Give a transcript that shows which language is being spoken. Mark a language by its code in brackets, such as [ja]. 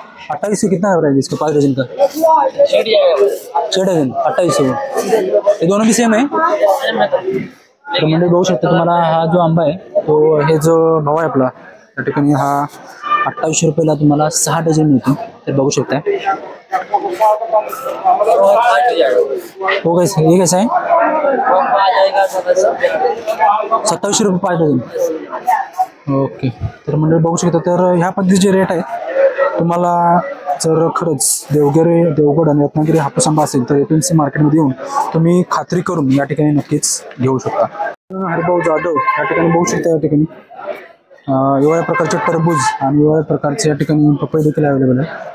[hi] 2800 कितना प्राइस इसका 5 डजन का? 6 डझन 2800। ये दोनों भी सेम आहे? [mr] तर म्हणजे बघू शकता तुम्हाला हा जो आंबा आहे तो हे जो भाव आहे आपला त्या ठिकाणी हा 2800 रुपयाला तुम्हाला 6 डझन मिळतो। तर बघू शकता [hi] हो कैसे ये कैसा है? [mr] 2700 रुपये 5 डझन। ओके तर म्हणजे बघू शकता तर ह्या पद्धतीचे रेट आहे। तुम्हाला जर खरंच देवगड आणि रत्नागिरी हापूस आंबा असेल तर APMC मार्केटमध्ये येऊन तुम्ही खात्री करून या ठिकाणी नक्कीच घेऊ शकता। हरिभाऊ जाधव या ठिकाणी बघू शकता या ठिकाणी वेगवेगळ्या प्रकारचे टरबूज आणि वेगवेगळ्या प्रकारचे या ठिकाणी पपई देखील अवेलेबल आहे।